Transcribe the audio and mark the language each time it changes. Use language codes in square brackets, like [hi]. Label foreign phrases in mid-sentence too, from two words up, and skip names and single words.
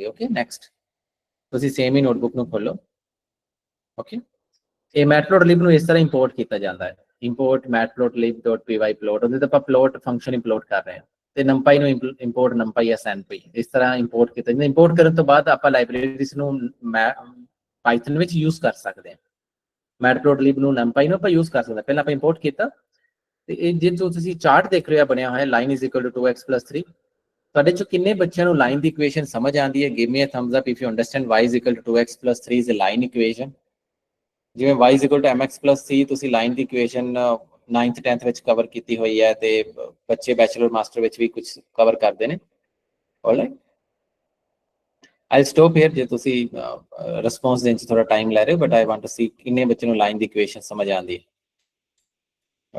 [pa] ਓਕੇ, ਨੈਕਸਟ ਤੁਸੀਂ ਸੇਮ ਹੀ ਨੋਟਬੁੱਕ ਨੂੰ ਖੋਲੋ। ਓਕੇ, ਇਹ ਮੈਟਪਲੋਟਲਿਬ ਨੂੰ ਇਸ ਤਰ੍ਹਾਂ ਇੰਪੋਰਟ ਕੀਤਾ ਜਾਂਦਾ ਹੈ, ਇੰਪੋਰਟ matplotlib.py ਪਲੋਟ, ਉਹਦੇ ਤੇ ਆਪਾਂ [en] plot function [pa] ਇੰਪੋਰਟ ਕਰ ਰਹੇ ਹਾਂ ਤੇ ਨੰਪਾਈ ਨੂੰ ਇੰਪੋਰਟ ਨੰਪਾਈ snp, ਇਸ ਤਰ੍ਹਾਂ ਇੰਪੋਰਟ ਕੀਤਾ ਜਾਂਦਾ। ਇੰਪੋਰਟ ਕਰਨ ਤੋਂ ਬਾਅਦ ਆਪਾਂ ਲਾਇਬ੍ਰੇਰੀਜ਼ ਨੂੰ ਪਾਈਥਨ ਵਿੱਚ ਯੂਜ਼ ਕਰ ਸਕਦੇ ਹਾਂ। ਮੈਟਪਲੋਟਲਿਬ ਨੂੰ ਨੰਪਾਈ ਨੂੰ ਆਪਾਂ ਯੂਜ਼ ਕਰ ਸਕਦੇ ਹਾਂ। ਪਹਿਲਾਂ ਆਪਾਂ ਇੰਪੋਰਟ ਕੀਤਾ ਤੇ ਇਹ ਜੇ ਤੁਸੀਂ ਚਾਰਟ ਦੇਖ ਰਹੇ ਹੋ ਬਣਿਆ ਹੋਇਆ [en] line is equal to 2x plus 3, [pa] ਤੁਹਾਡੇ ਚੋਂ ਕਿੰਨੇ ਬੱਚਿਆਂ ਨੂੰ ਲਾਈਨ ਦੀ ਇਕੁਏਸ਼ਨ ਸਮਝ ਆਉਂਦੀ ਹੈ? [en] give me a thumbs up if you understand y is equal to 2x plus 3 is a line equation। [pa] ਜਿਵੇਂ [en] y is equal to mx plus c [pa] ਤੁਸੀਂ ਲਾਈਨ ਦੀ ਇਕੁਏਸ਼ਨ 9th 10th ਵਿੱਚ ਕਵਰ ਕੀਤੀ ਹੋਈ ਹੈ ਤੇ ਬੱਚੇ [en] bachelor master [pa] ਵਿੱਚ ਵੀ ਕੁਝ ਕਵਰ ਕਰਦੇ ਨੇ। [en] Alright, I stop here. [pa] ਜੇ ਤੁਸੀਂ ਰਿਸਪੌਂਸ ਦੇਣ 'ਚ ਥੋੜਾ ਟਾਈਮ ਲੈ ਰਹੇ ਹੋ, [en] but I want to see [pa] ਕਿੰਨੇ ਬੱਚੇ ਨੂੰ ਲਾਈਨ ਦੀ ਇਕੁਏਸ਼ਨ ਸਮਝ ਆਉਂਦੀ ਹੈ।